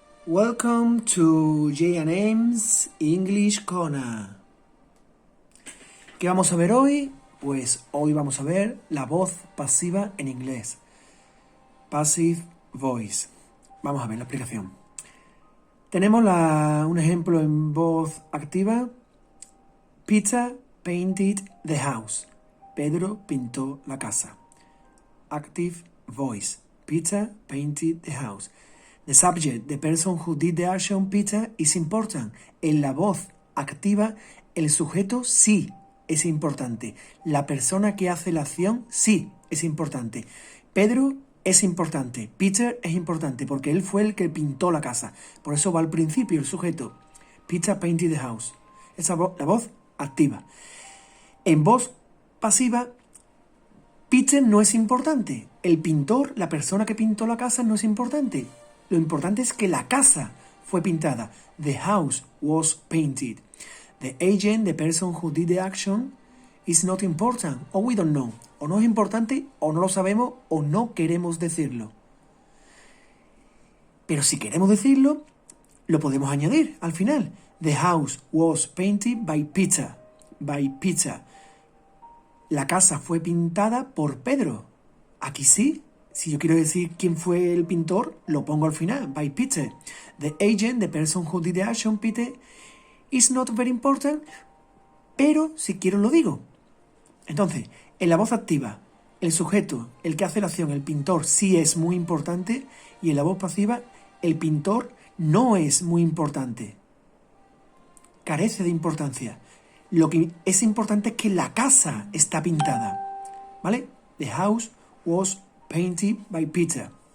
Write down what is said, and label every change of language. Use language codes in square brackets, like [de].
[en] Welcome to J&M's English Corner. [es] ¿Qué vamos a ver hoy? Pues hoy vamos a ver la voz pasiva en inglés. [en] Passive voice. [es] Vamos a ver la explicación. Tenemos un ejemplo en voz activa. [en] Peter painted the house. [es] Pedro pintó la casa. [en] Active voice. Peter painted the house. The subject, the person who did the action, Peter, is important. [es] En la voz activa, el sujeto sí es importante. La persona que hace la acción sí es importante. Pedro es importante. Peter es importante porque él fue el que pintó la casa. Por eso va al principio el sujeto. [en] Peter painted the house. [es] Esa la voz activa. En voz pasiva, Peter no es importante. El pintor, la persona que pintó la casa no es importante. Lo importante es que la casa fue pintada. [en] The house was painted. The agent, the person who did the action, is not important. Or we don't know. [es] O no es importante, o no lo sabemos, o no queremos decirlo. Pero si queremos decirlo, lo podemos añadir al final. [en] The house was painted by Peter. By Peter. [es] La casa fue pintada por Pedro. Aquí sí. Si yo quiero decir quién fue el pintor, lo pongo al final, by Peter. [en] The agent, the person who did the action, Peter, is not very important, [es] pero si quiero lo digo. Entonces, en la voz activa, el sujeto, el que hace la acción, el pintor, sí es muy importante, y en la voz pasiva, el pintor no es muy importante. Carece de importancia. Lo que es importante es que la casa está pintada. ¿Vale? [en] The house was painted by Peter.